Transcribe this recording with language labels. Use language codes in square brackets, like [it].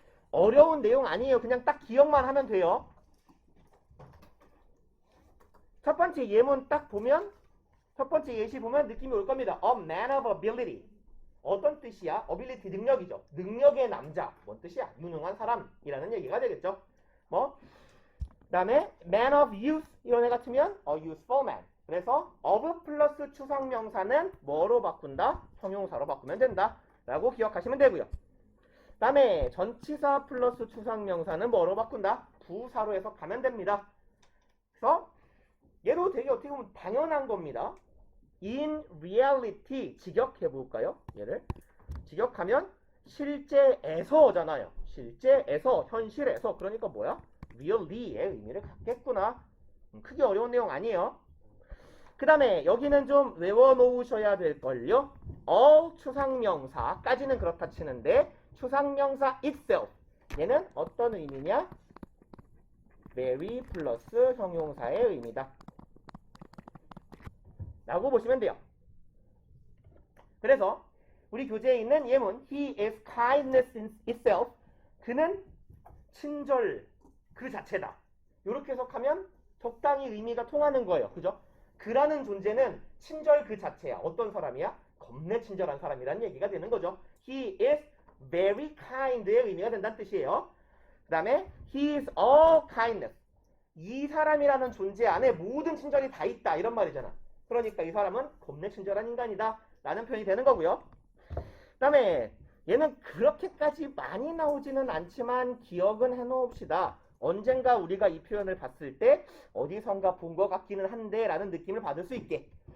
[ko] 어려운 내용 아니에요. 그냥 딱 기억만 하면 돼요. 첫 번째 예문 딱 보면 첫 번째 예시 보면 느낌이 올 겁니다. [en] A man of ability. [ko] 어떤 뜻이야? ability 능력이죠. 능력의 남자. 뭔 뜻이야? 유능한 사람이라는 얘기가 되겠죠. 그 다음에 [en] man of use [ko] 이런 애 같으면 [en] a useful man. [ko] 그래서 of 플러스 추상명사는 뭐로 바꾼다? 형용사로 바꾸면 된다 라고 기억하시면 되고요. 그 다음에 전치사 플러스 추상명사는 뭐로 바꾼다? 부사로 해석하면 됩니다. 그래서 얘도 되게 어떻게 보면 당연한 겁니다. [en] in reality [ko] 직역해볼까요? 얘를 직역하면 실제에서잖아요. 실제에서, 현실에서. 그러니까 뭐야? really의 의미를 갖겠구나. 크게 어려운 내용 아니에요. 그 다음에 여기는 좀 외워놓으셔야 될걸요. 추상명사까지는 그렇다 치는데 추상명사 itself 얘는 어떤 의미냐? very 플러스 형용사의 의미다 라고 보시면 돼요. 그래서 우리 교재에 있는 예문 [en] He is kindness in itself. [ko] 그는 친절 그 자체다. 이렇게 해석하면 적당히 의미가 통하는 거예요. 그죠? 그라는 존재는 친절 그 자체야. 어떤 사람이야? 겁내 친절한 사람이라는 얘기가 되는 거죠. [en] He is very kind [ko] 의 의미가 된다는 뜻이에요. 그 다음에 [en] He is all kindness. [ko] 이 사람이라는 존재 안에 모든 친절이 다 있다. 이런 말이잖아. 그러니까 이 사람은 겁내 친절한 인간이다 라는 표현이 되는 거고요. 그 다음에 얘는 그렇게까지 많이 나오지는 않지만 기억은 해놓읍시다. 언젠가 우리가 이 표현을 봤을 때 어디선가 본 것 같기는 한데 라는 느낌을 받을 수 있게.